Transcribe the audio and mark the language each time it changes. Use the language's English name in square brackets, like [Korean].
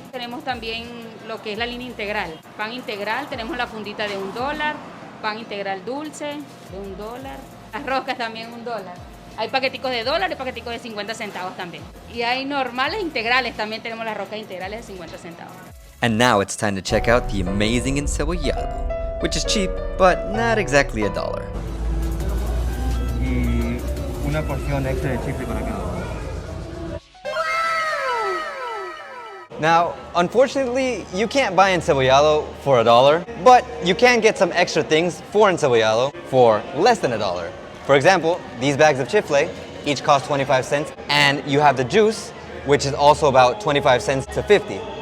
[Spanish] Tenemos también lo que es la línea integral. Pan integral, tenemos la fundita de $1. Pan integral dulce de $1. Las roscas también $1. Hay paqueticos de $1 y paqueticos de 50 centavos también. Y hay normales integrales, también tenemos las roscas integrales de 50 centavos. [English] And now it's time to check out the amazing encebollado, which is cheap, but not exactly $1. [Spanish] Y una porción extra de chifle para cada uno. [English] Now, unfortunately, you can't buy encebollado for $1, but you can get some extra things for encebollado for less than $1. For example, these bags of chifle each cost 25 cents, and you have the juice, which is also about 25 cents to 50.